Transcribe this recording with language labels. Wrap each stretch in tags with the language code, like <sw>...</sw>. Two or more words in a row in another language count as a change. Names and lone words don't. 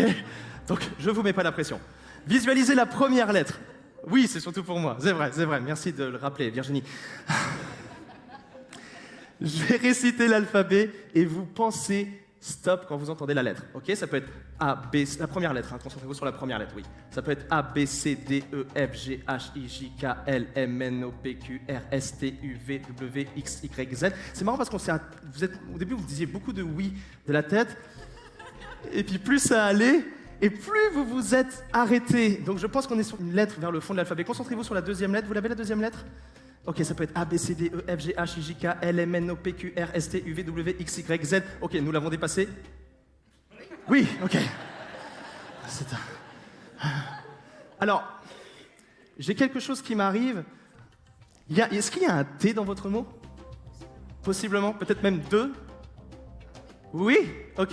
<fr>Donc, je vous mets pas la pression. Visualisez la première lettre. Oui, c'est surtout pour moi. C'est vrai. Merci de le rappeler, Virginie. Je vais réciter l'alphabet et vous pensez stop quand vous entendez la lettre. Ok? Ça peut être A, B, la première lettre. Hein. Concentrez-vous sur la première lettre, oui. Ça peut être A, B, C, D, E, F, G, H, I, J, K, L, M, N, O, P, Q, R, S, T, U, V, W, X, Y, Z. C'est marrant parce au début, vous disiez beaucoup de oui de la tête. Et puis plus ça allait, et plus vous vous êtes arrêté. Donc je pense qu'on est sur une lettre vers le fond de l'alphabet. Concentrez-vous sur la deuxième lettre. Vous l'avez la deuxième lettre? Ok, ça peut être A, B, C, D, E, F, G, H, I, J, K, L, M, N, O, P, Q, R, S, T, U, V, W, X, Y, Z. Ok, nous l'avons dépassé? Oui, ok. Alors, j'ai quelque chose qui m'arrive. Est-ce qu'il y a un T dans votre mot? Possiblement, peut-être même deux? Oui? Ok.</fr>